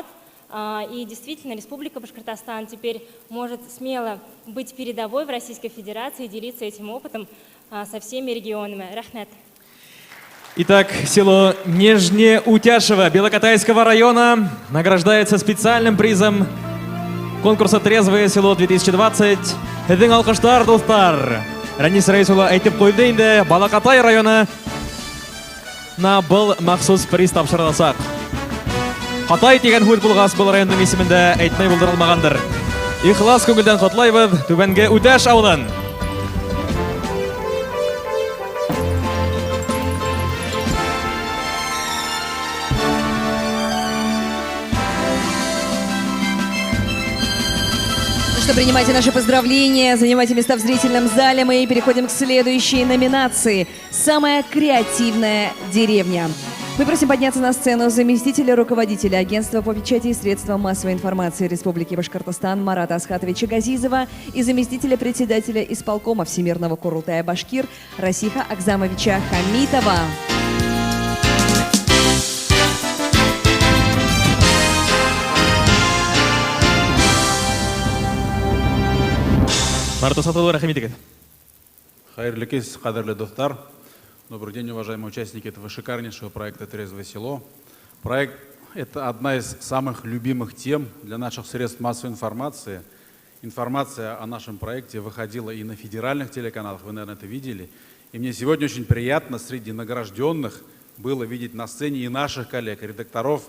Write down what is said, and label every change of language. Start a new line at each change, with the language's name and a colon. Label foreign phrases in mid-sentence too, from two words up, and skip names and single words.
Russian: И действительно, Республика Башкортостан теперь может смело быть передовой в Российской Федерации и делиться этим опытом со всеми регионами. Рахмет. Итак, село Нижнеутяшево Белокатайского района награждается специальным призом конкурса «Трезвое село-2020».
Bashkir: Һеҙҙең алҡыштар, дуҫтар. Ранис Раисовна әйтеп ҡуйҙы инде, Балакатай района был махсус приз тапшырыласаҡ. Хатай тигән һүҙ булғас, был районның исемендә әйтмәй булдырылмағандыр. Ихлас күңелдән ҡотлайбыҙ Түбәнге Үтәш ауылын.
Russian: Принимайте наши поздравления, занимайте места в зрительном зале. Мы переходим к следующей номинации. «Самая креативная деревня». Мы просим подняться на сцену заместителя руководителя Агентства по печати и средствам массовой информации Республики Башкортостан Марата Асхатовича Газизова и заместителя председателя исполкома Всемирного Курултая Башкир Расиха Акзамовича Хамитова.
Bashkir: Марат Асхатович, рахмет итегез.
Tatar: Хайырлы кес, кадерле достар.
Russian: Добрый день, уважаемые участники этого шикарнейшего проекта «Трезвое село». Проект – это одна из самых любимых тем для наших средств массовой информации. Информация о нашем проекте выходила и на федеральных телеканалах, вы, наверное, это видели. И мне сегодня очень приятно среди награжденных было видеть на сцене и наших коллег, редакторов.